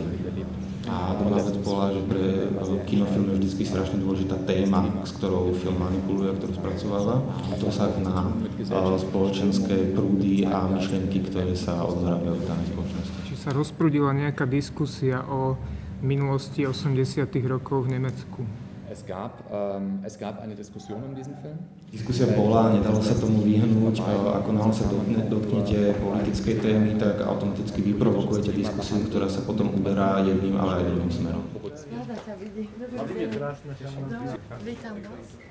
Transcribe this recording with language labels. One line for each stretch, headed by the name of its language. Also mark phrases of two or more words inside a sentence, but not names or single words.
Slovak: A druhá vec bola, že pre kinofilm je vždy strašne dôležitá téma, s ktorou film manipuluje a ktorú spracováva. Dosah na spoločenské prúdy a myšlienky, ktoré sa odohrávajú v danej spoločnosti. Či sa rozprúdila nejaká diskusia o minulosti 80. rokov v Nemecku?
German: Es gab eine Diskussion um diesen Film.
Slovak: Diskusia bola, nedalo sa tomu vyhnúť. Ako náhle sa dotknete politickej témy, tak automaticky vyprovokujete diskusiu, ktorá sa potom uberá jedným, ale aj druhým smerom. Rada ťa vidí. Dobrý deň. Vítam vás.